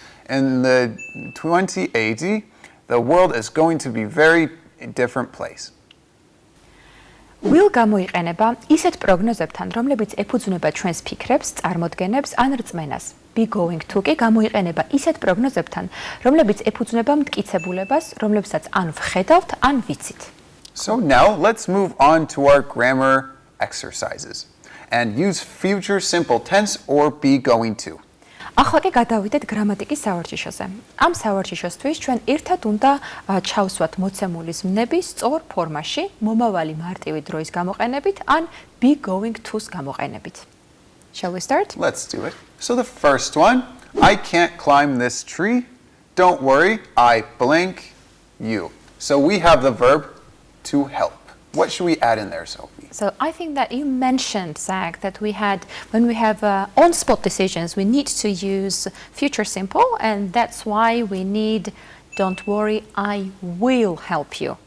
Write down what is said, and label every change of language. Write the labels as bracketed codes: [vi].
[en] In the 2080, the world is going to be very different place. [ka] Will გამოიყენება ისეთ პროგნოზებთან, რომლებიც ეფუძნება ჩვენს ფიქრებს, წარმოდგენებს ან რწმენას. Be going to კი გამოიყენება ისეთ პროგნოზებთან, რომლებიც ეფუძნება მტკიცებულებას, რომლებსაც ან ვხედავთ, ან ვიცით. [en] So now let's move on to our grammar exercises and use future simple tense or be going to. [ka] ახლა კი გადავიდეთ გრამატიკის სავარჯიშოზე. ამ სავარჯიშოსთვის ჩვენ ერთად უნდა ჩავსვათ მოცემული ზმნები სწორ ფორმაში, მომავალი მარტივი დროის გამოყენებით ან be going to-ს გამოყენებით. [en] Shall we start? Let's do it. So the first one, I can't climb this tree. Don't worry, I blank you. So we have the verb to help. What should we add in there, Sophie? So I think that you mentioned, Zach, that when we have on-spot decisions, we need to use future simple, and that's why we need don't worry, I will help you.